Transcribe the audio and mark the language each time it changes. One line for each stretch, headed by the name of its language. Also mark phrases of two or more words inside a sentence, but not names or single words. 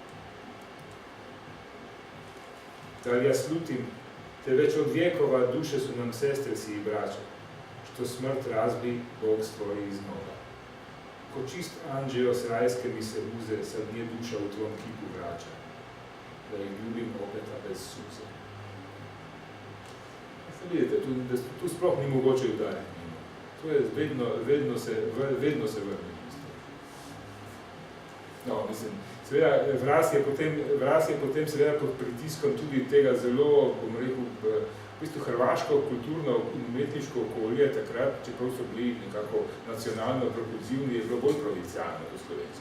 Croatian: Da li ja slutim, te već od vjekova duše su nam sestre si i braća, što smrt razbi, Bog stvori iznova. Ko čist anđeo s rajske mi se uze, sad nije duša u tvom kipu vraća, da ih ljubim opeta bez suze.
Slovenian: Vidite, tu sploh ni mogoče udariti mimo. To je vedno se vrne. No, mislim, seveda, Vraz je potem seveda pod pritiskom tudi tega zelo, bom rekel, v bistvu hrvaško kulturno in umetniško okolje takrat, čeprav so bili nekako nacionalno propulzivni, je bilo bolj provincialno to slovensko.